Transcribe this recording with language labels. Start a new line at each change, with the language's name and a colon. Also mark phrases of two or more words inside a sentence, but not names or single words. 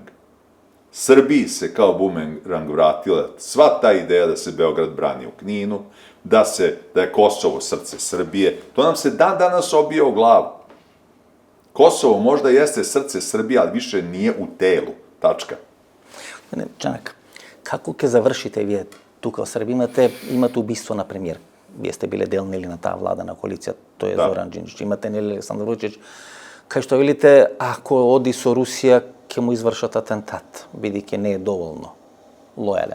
Serbian: Srbiji se kao bumerang vratila sva ta ideja da se Beograd brani u Kninu, da je Kosovo srce Srbije. To nam se dan danas obija u glavu. Kosovo možda jeste srce Srbije, ali više nije u telu. Tačka.
Macedonian: Čanak, kako ќе завршите вие тука во Србија? Имате убиство на премиер. Вие сте биле дел нели на таа влада на коалиција, тој е Зоран Џинџич. Имате нели Александар Вучич. Кај што велите, ако оди со Русија, ќе му извршат атентат, бидејќи не е доволно лојален.